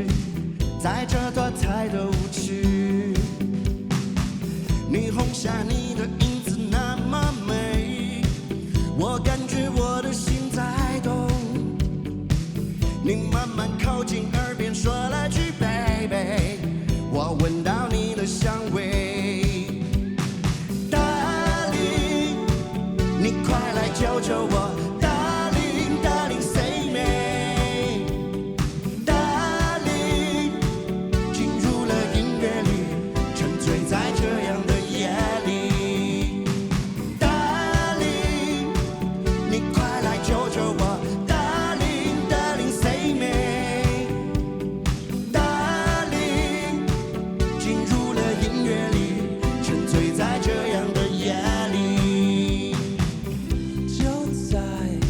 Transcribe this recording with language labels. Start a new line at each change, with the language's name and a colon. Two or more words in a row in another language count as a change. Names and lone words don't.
Chinese: 在这多彩的舞曲，霓虹下你的影子那么美，我感觉我的心在动。你慢慢靠近耳边说了句 baby， 我闻到你的香味。Darling， 你快来救救我。
English: Darling Darling say me
Chinese: Darling，进入了音乐里，沉醉在这样的夜里。Darling， 你快来救救我。
English: Darling Darling say me Darling，
Chinese: 进入了音乐里，沉醉在这样的夜里。就在